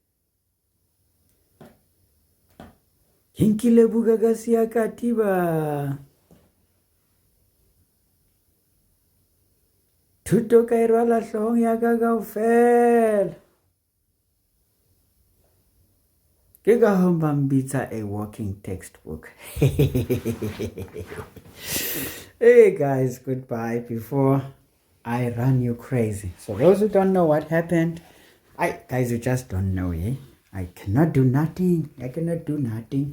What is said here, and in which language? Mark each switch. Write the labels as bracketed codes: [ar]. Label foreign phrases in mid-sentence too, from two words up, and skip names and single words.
[st] Ke nkile buka ka sia katiba. Thuto ka e rwala hloohong ya ka kaofela. Ke ka hoo ba mbitsa [en] a walking textbook. Hey guys, goodbye before I run you crazy. So those who don't know what happened, guys, you just don't know, eh? I cannot do nothing. I cannot do nothing.